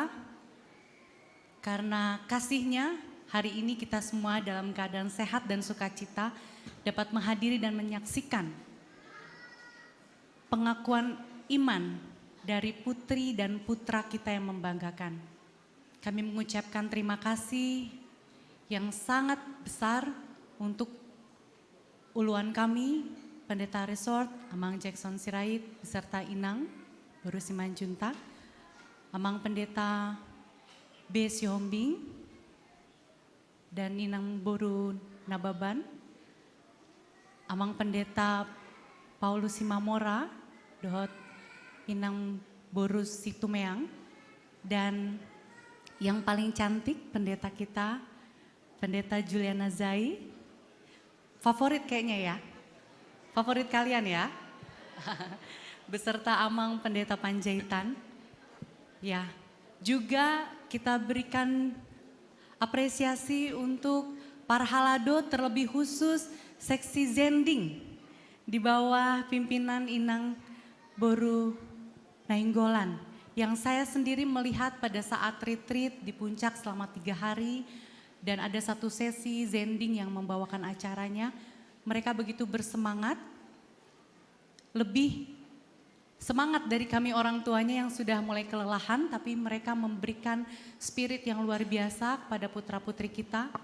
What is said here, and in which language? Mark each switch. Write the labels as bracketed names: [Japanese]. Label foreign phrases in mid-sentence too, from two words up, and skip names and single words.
[Indonesian] Karena kasih-Nya hari ini kita semua dalam keadaan sehat dan sukacita dapat menghadiri dan menyaksikan pengakuan iman dari putri dan putra kita yang membanggakan. Kami mengucapkan terima kasih yang sangat besar untuk uluan kami, Pendeta Resort, Amang Jackson Sirait, beserta Inang, Boru Simanjuntak, Amang Pendeta B. Sihombing, dan Inang Boru Nababan, Amang Pendeta Paulus Simamora, Dohot Inang Boru Situmeang, dan yang paling cantik pendeta kita, Pendeta Juliana Zai. Favorit kayaknya ya, favorit kalian ya. Beserta Amang Pendeta Panjaitan. Ya, juga kita berikan apresiasi untuk para halado terlebih khusus seksi Zending di bawah pimpinan Inang Boru Nainggolan. Yang saya sendiri melihat pada saat retreat di puncak selama 3 hari dan ada satu sesi Zending yang membawakan acaranya. Mereka begitu bersemangat, lebih semangat dari kami orang tuanya yang sudah mulai kelelahan, tapi mereka memberikan spirit yang luar biasa kepada putra-putri kita.